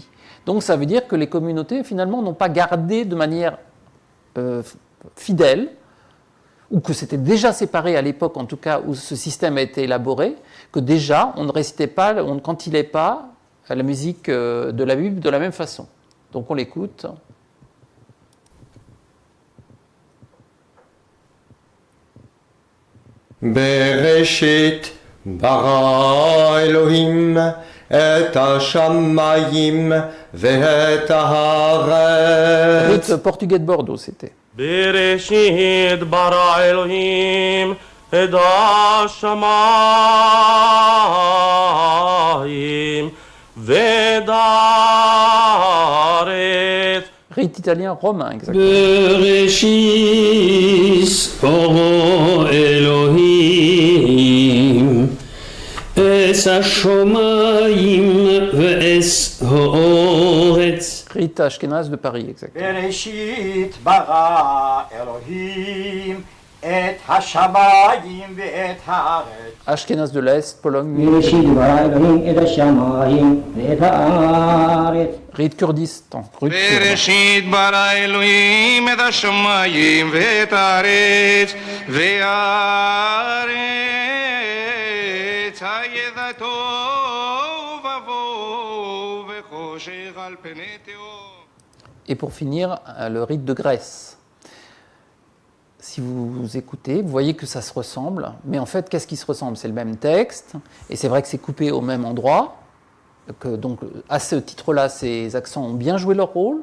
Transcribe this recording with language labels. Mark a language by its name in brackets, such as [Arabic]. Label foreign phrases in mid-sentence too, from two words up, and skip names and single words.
[French] Donc ça veut dire que les communautés finalement n'ont pas gardé de manière fidèle, ou que c'était déjà séparé à l'époque en tout cas où ce système a été élaboré, que déjà on ne récitait pas, on ne cantilait pas la musique de la Bible de la même façon. Donc on l'écoute. [Hebrew] בראשית ברא אלהים את השמים ואת הארץ. [French] Rite portugais de Bordeaux, c'était. [Hebrew] בראשית ברא אלהים את השמים ואת הארץ. [French] Rite italien romain, exactement. [Hebrew] בראשית ברא אלהים את השמים ואת הארץ. [French] Rite ashkénaze de Paris, exactement. [Hebrew] בראשית ברא אלוהים את השמיים ואת הארץ. [French] Ashkénaze de l'Est, Pologne. [Hebrew] בראשית ברא אלוהים את השמיים ואת הארץ. [French] Rite Kurdistan. Rite kurde. [Hebrew] בראשית ברא אלוהים את השמיים ואת הארץ והארץ הידע תוהו ובוהו וחושך על פני תהום. [French] Et pour finir, le rite de Grèce. Si vous écoutez, vous voyez que ça se ressemble, mais en fait, qu'est-ce qui se ressemble? C'est le même texte, et c'est vrai que c'est coupé au même endroit. Donc, à ce titre-là, ces accents ont bien joué leur rôle.